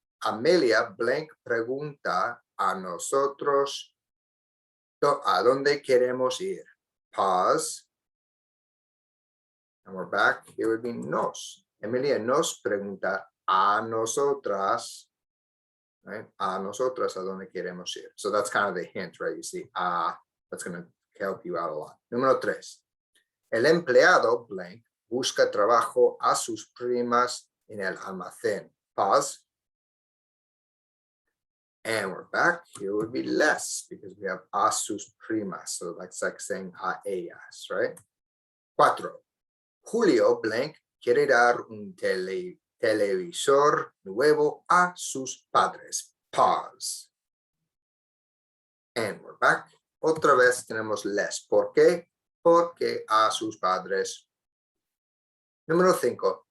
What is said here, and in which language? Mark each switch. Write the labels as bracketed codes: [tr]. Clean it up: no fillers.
[es] Amelia blank pregunta a nosotros a dónde queremos ir. [en] Pause. And we're back. It would be nos. [es] Emilia nos pregunta a nosotras, [en] right? [es] A nosotras a dónde queremos ir. [en] So that's kind of the hint, right? You see, that's going to help you out a lot. [es] Número 3. El empleado blank busca trabajo a sus primas en el almacén. [en] Pause. And we're back. Here would be less because we have [es] a sus primas. [en] So that's like saying [es] a ellas, [en] right? 4. [es] Julio blank quiere dar un televisor nuevo a sus padres. [en] Pause. And we're back. [es] Otra vez tenemos less. ¿Por qué? Porque a sus padres. Número 5.